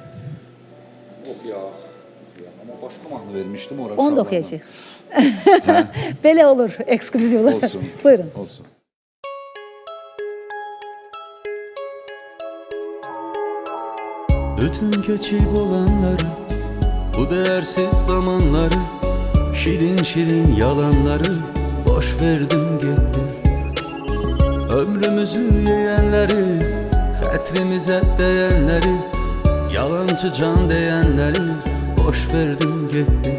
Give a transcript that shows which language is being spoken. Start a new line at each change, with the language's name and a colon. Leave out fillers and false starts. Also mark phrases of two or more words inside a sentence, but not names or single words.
Azerbaijani: Oxuyaq. Amma başqa mahnı vermişdim orada. Onu da oxuyacaq. Belə olur, ekskluzivlər. Olsun. Buyurun. Olsun.
Turkish: Bütün keçib olanları, bu değersiz zamanları, şirin şirin yalanları boş verdim gitti. Ömrümüzü yiyenleri, xətrimize değenleri, yalancı can diyenleri boş verdim gitti.